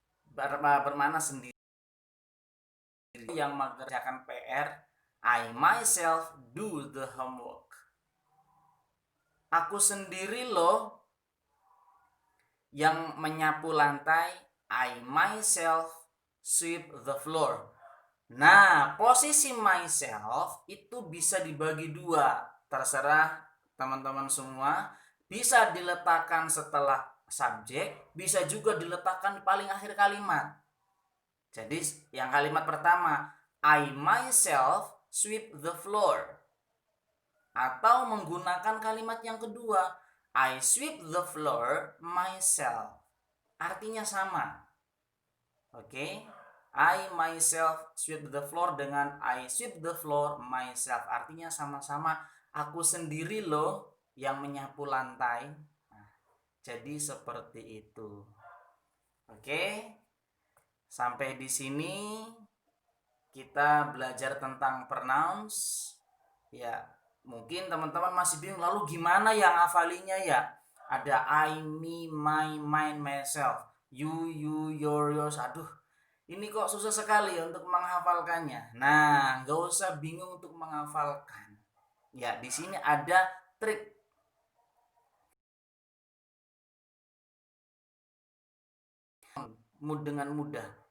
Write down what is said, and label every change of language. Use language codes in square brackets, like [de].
[id] Bermakna sendiri. Yang mengerjakan PR, [en] I myself do the homework. [id] Aku sendiri loh yang menyapu lantai. [en] I myself sweep the floor. [id] Nah, posisi myself itu bisa dibagi dua. Terserah teman-teman semua. Bisa diletakkan setelah subjek, bisa juga diletakkan di paling akhir kalimat. Jadi yang kalimat pertama, [en] I myself sweep the floor. [id] Atau menggunakan kalimat yang kedua, [en] I sweep the floor myself. [id] Artinya sama. Oke. [en] I myself sweep the floor [id] dengan [en] I sweep the floor myself. [id] Artinya sama-sama, aku sendiri loh yang menyapu lantai. Nah, jadi seperti itu. Oke. Sampai di sini kita belajar tentang pronouns. Ya, mungkin teman-teman masih bingung, lalu gimana yang ngafalinya ya? Ada I, me, my, mine, myself, you, yours. Aduh, ini kok susah sekali untuk menghafalkannya. Nah, nggak usah bingung untuk menghafalkan. Ya, di sini ada trik dengan mudah.